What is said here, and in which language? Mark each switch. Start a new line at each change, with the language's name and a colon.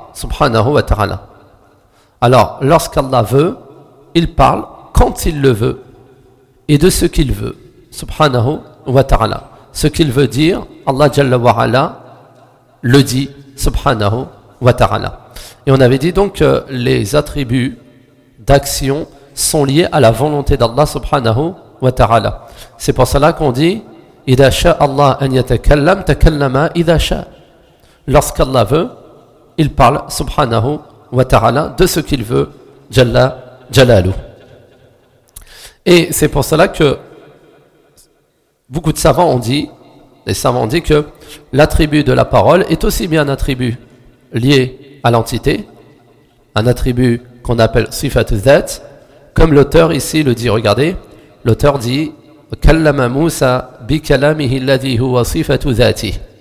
French: Subhanahu wa ta'ala. Alors, lorsqu'Allah veut, il parle quand il le veut et de ce qu'il veut. Subhanahu wa ta'ala. Ce qu'il veut dire, Allah Jalla wa Ala le dit. Subhanahu wa ta'ala. Et on avait dit donc que les attributs d'action sont liés à la volonté d'Allah subhanahu wa ta'ala. C'est pour cela qu'on dit
Arabic: إِذَا شَاءَ اللَّهُ أَنْ يَتَكَلَّمْ تَكَلَّمَا إِذَا شَاءَ.
French: Lorsqu'Allah veut, il parle, subhanahu wa ta'ala, de ce qu'il veut, Jalla Jalalu. Et c'est pour cela que beaucoup de savants ont dit, que l'attribut de la parole est aussi bien un attribut lié à l'entité, un attribut qu'on appelle sifat dhat, comme l'auteur ici le dit, regardez, l'auteur dit,
Arabic: kallama Musa bi kalamihi alladhi huwa sifat dhati.